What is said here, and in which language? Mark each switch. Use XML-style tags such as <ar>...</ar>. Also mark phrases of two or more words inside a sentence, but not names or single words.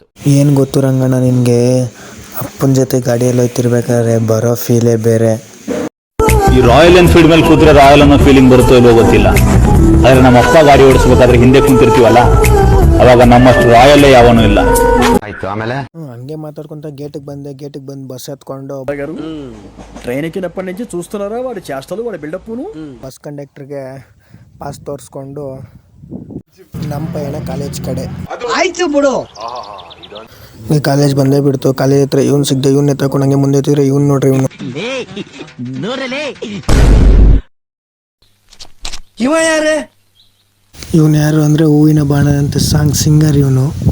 <kn>ಏನು ಗೊತ್ತು ರಂಗಣ್ಣ ನಿನಗೆ, ಅಪ್ಪನ ಜೊತೆ ಗಾಡಿಯಲ್ಲಿ ಹೋಗ್ತಿರ್ಬೇಕಾದ್ರೆ ಬರೋ ಫೀಲೇ ಬೇರೆ. ಈ ರಾಯಲ್ ಎನ್ಫೀಲ್ಡ್ ಮೇಲೆ ಕೂತ್ರೆ ರಾಯಲ್ ಅನ್ನೋ ಫೀಲಿಂಗ್ ಬರುತ್ತೋ ಇಲ್ವೋ ಗೊತ್ತಿಲ್ಲ, ಆದರೆ ನಮ್ಮ ಅಪ್ಪ ಗಾಡಿ ಓಡಿಸ್ಬೇಕಾದ್ರೆ ಹಿಂದೆ ಕುಂತಿರ್ತೀವಲ್ಲ, ಅವಾಗ ನಮ್ಮಷ್ಟು ರಾಯಲ್ಲೇ ಯಾವನೂ ಇಲ್ಲ. ಆಯ್ತು. ಆಮೇಲೆ ಹಂಗೆ</kn> <te>మాట్లాడుకుంటా గేటుకి</te> <kn>ಬಂದು ಬಸ್ ಹತ್ಕೊಂಡು</kn> <te>ట్రైన్ ఎక్కినప్పటి నుంచి చూస్తున్నారా వాడి చేష్టలు, వాడి బిల్డప్ను.</te> <kn>ಬಸ್ ಕಂಡಕ್ಟರ್ಗೆ ಪಾಸ್ ತೋರಿಸ್ಕೊಂಡು ನಮ್ಮ ಪಯಣ ಕಾಲೇಜ್ ಕಡೆ ಆಯ್ತು ಬಿಡು. ಈ ಕಾಲೇಜ್ ಬಂದೇ ಬಿಡ್ತು. ಕಾಲೇಜ್ ಹತ್ರ ಇವ್ನು ಸಿಗ್ದೆ, ಇವ್ನ ಎತ್ಕೊಂಡು ಹಂಗೆ ಮುಂದೆ ಎತ್ತಿದ್ರೆ ಇವ್ನು ನೋಡ್ರಿ ಇವನು ಯಾರು ಅಂದ್ರೆ ಹೂವಿನ ಬಾಣ ಅಂತ</kn> <en>song singer</en> <kn>ಇವನು.</kn>